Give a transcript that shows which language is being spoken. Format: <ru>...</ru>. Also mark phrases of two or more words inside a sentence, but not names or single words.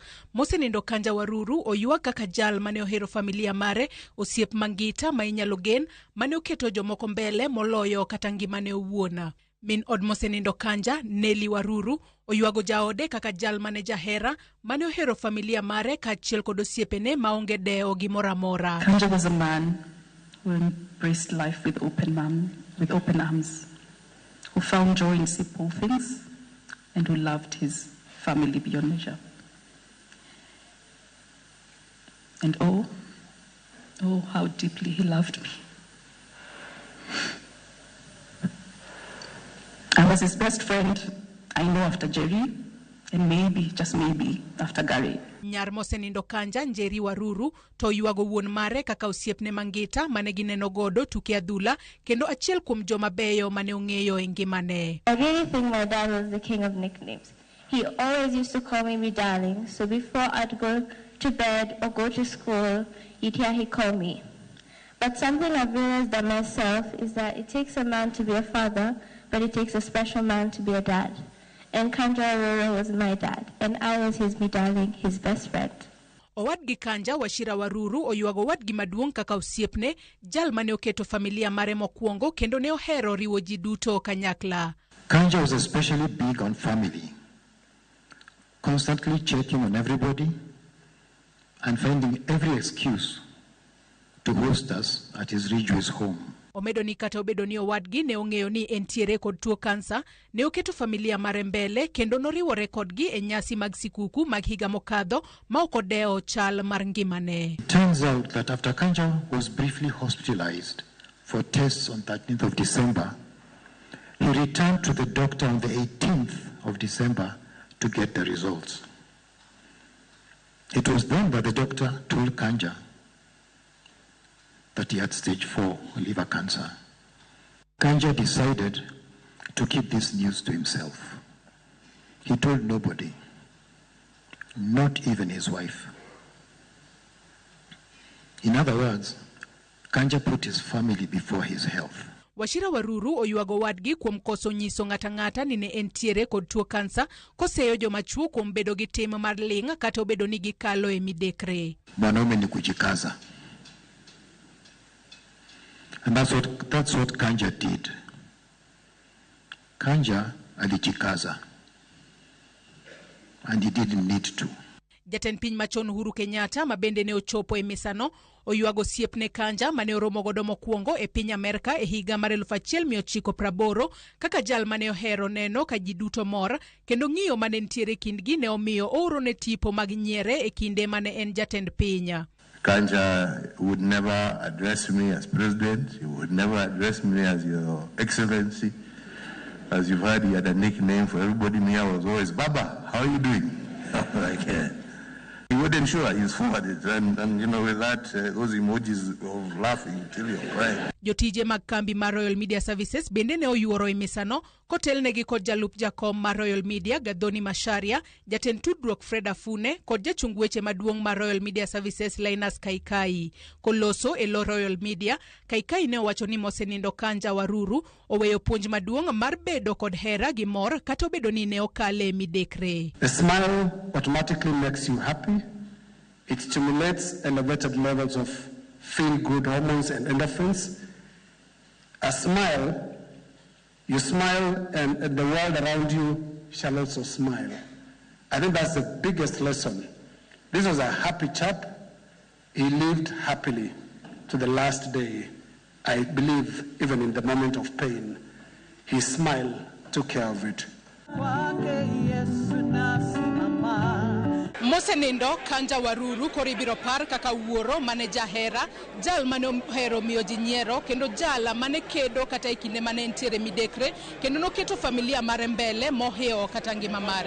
<luo>Mosenindo Kanja Waruru oyuak kaka jal mane ohero familia mare, osiep mangita ma inyalo gen, mane oketo jomoko mbele moloyo kata ngimane owuon. Min od Mosenindo Kanja, Nelly Waruru, oyuago jaode kaka jal mane jahera, mane ohero familia mare kaachiel kod osiepene maonge deo gimoro amora.</luo> <en>Kanja was a man who embraced life with open arms, who found joy in simple things, and who loved his family beyond measure. And oh, how deeply he loved me. I was his best friend, I know, after Jerry, and maybe, just maybe, after Gary.</en> <luo>Nyar Mosenindo Kanja, Njeri Waruru, to yuago wuon mare kaka osiepne mangita mane gineno godo tuke adhula, kendo achiel kuom joma beyo mane ong'eyo e ngimane.</luo> <en>I really think my dad was the king of nicknames. He always used to call me darling, so before I'd go to bed or go to school, you'd hear he call me. But something I've realized about myself is that it takes a man to be a father, but it takes a special man to be a dad. And Kanja Waruru was my dad, and I was his darling, his best friend.</en> <luo>Owadgi Kanja, Washira Waruru, oyuago owadgi maduong' kaka osiepne, jal mane oketo familia mare mokwongo kendo ne ohero riwo ji duto kanyakla.</luo> <en>Kanja was especially big on family, constantly checking on everybody and finding every excuse to host us at his Rejoice home.</en> <luo>Omedo ni kata obedo ni owadgi ne ong'eyo ni entiere kod tuo kansa, ne oketo familia mare mbele kendo noriwore kodgi e nyasi mag sikuku mag higa mokadho ma ok odeo chal mar ngimane.</luo> <en>It turns out that after Kanja was briefly hospitalized for tests on 13th of December, he returned to the doctor on the 18th of December to get the results. It was then that the doctor told Kanja that he had stage 4 liver cancer. Kanja decided to keep this news to himself. He told nobody, not even his wife. In other words, Kanja put his family before his health.</en> <luo>Washira Waruru oyuago wadgi kuom koso nyiso ng'ata ni ne entiere kod tuo kansa, koseyo joma chuo kuom bedo gi tim mar ling kata obedo ni gikalo e midekre.</luo> <sw>Mwanaume ni kujikaza.</sw> <en>And that's what Kanja did. Kanja alijikaza. And he didn't need to.</en> <luo>Jatend piny machon Uhuru Kenyatta mabende ne ochopo e misano, oyuago osiepne Kanja mane oromo godo mokwongo e piny Amerika e higa mar 1980 kaka jal mane ohero neno ka ji duto mor, kendo ng'iyo mane ntiere kindgi ne omiyo ooro ne tipo mag nyiere e kinde mane en jatend piny.</luo> <en>Kanja would never address me as president. He would never address me as your excellency. As you've heard, he had a nickname for everybody. Me, I was always, Baba, how are you doing? Like, he wouldn't show he's forwarded. And you know, with that, those emojis of laughing till you're crying.</en> <luo>Jotije mag kambi mar Royal Media Services bende ne oyuoro e misano, kotelnegi kod jalup jakom mar Royal Media Gadhoni Masharia, jatend tudruok Fred Afune, kod jachung weche maduong' mar Royal Media Services Linus Kaikai. Koloso e lo Royal Media, Kaikai ne owacho ni Mosenindo Kanja Waruru oweyo puonj maduong' mar bedo kod hera gi mor kata obedo ni ne okale midekre.</luo> <en>A smile automatically makes you happy. It stimulates elevated levels of feel-good hormones and endorphins. A smile, you smile and the world around you shall also smile. I think that's the biggest lesson. This was a happy chap. He lived happily to the last day. I believe even in the moment of pain, his smile took care of it.</en> <luo>Mosenindo Kanja Waruru koribiro par kaka wuoro mane jahera, jal mane ohero miyo ji nyiero, kendo jala mane kedo kata ikinde mane entiere midekre, kendo noketo familia mare mbele moheo kata ngima mare.</luo>